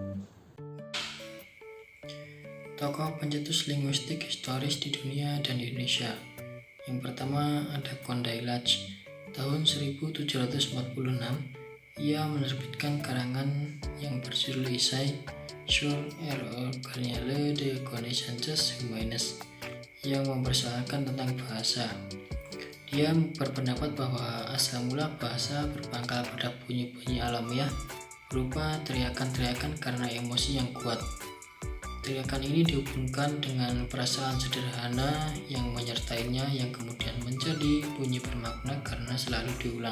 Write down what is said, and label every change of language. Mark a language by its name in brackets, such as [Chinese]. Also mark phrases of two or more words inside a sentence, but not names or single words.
[Indonesian] Tokoh pencetus linguistik historis di dunia dan Indonesia. Yang pertama ada Kondailaj. Tahun 1746, ia menerbitkan karangan yang berjudul esai sur les organelles de connaissances humaines yang mempersoalkan tentang bahasa. Dia berpendapat bahwa asal mula bahasa berpangkal pada bunyi-bunyi alamiah berupa teriakan-teriakan karena emosi yang kuat. Teriakan ini dihubungkan dengan perasaan sederhana yang menyertainya yang kemudian menjadi bunyi bermakna karena selalu diulang.